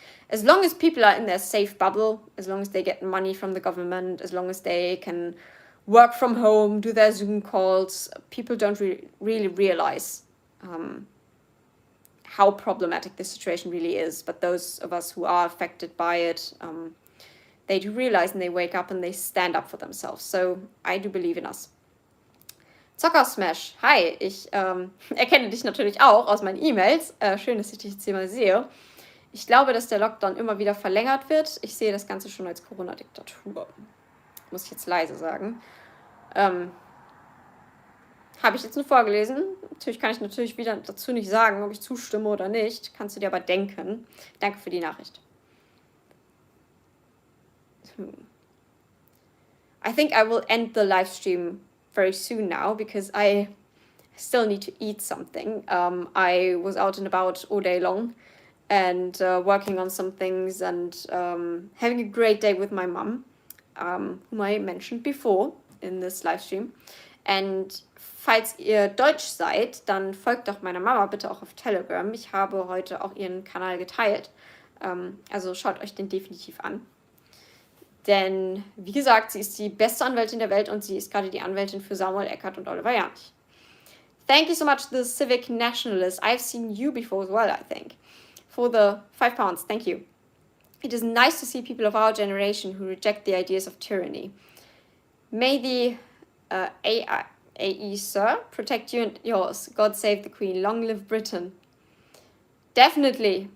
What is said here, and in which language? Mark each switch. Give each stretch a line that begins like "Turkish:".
English: As long as people are in their safe bubble, as long as they get money from the government, as long as they can work from home, do their Zoom calls, people don't really realize how problematic this situation really is. But those of us who are affected by it, they do realize and they wake up and they stand up for themselves. So I do believe in us.
German: Zocker Smash, hi, ich erkenne dich natürlich auch aus meinen E-Mails. Schön, dass ich dich jetzt hier mal sehe. Ich glaube, dass der Lockdown immer wieder verlängert wird. Ich sehe das Ganze schon als Corona-Diktatur. Muss ich jetzt leise sagen. Habe ich jetzt nur vorgelesen. Natürlich kann ich wieder dazu nicht sagen, ob ich zustimme oder nicht. Kannst du dir aber denken. Danke für die Nachricht.
English: I think I will end the live stream very soon now because I still need to eat something. I was out and about all day long and working on some things and having a great day with my mum, whom I mentioned before in this live stream.
German: And falls ihr Deutsch seid, dann folgt doch meiner Mama bitte auch auf Telegram. Ich habe heute auch ihren Kanal geteilt. Also schaut euch den definitiv an. Denn, wie gesagt, sie ist die beste Anwältin der Welt und sie ist gerade die Anwältin für Samuel Eckert und Oliver Janich.
English: Thank you so much, the Civic Nationalist. I've seen you before as well, I think. For the £5, thank you. It is nice to see people of our generation who reject the ideas of tyranny. May the AE, sir, protect you and yours. God save the Queen. Long live Britain. Definitely.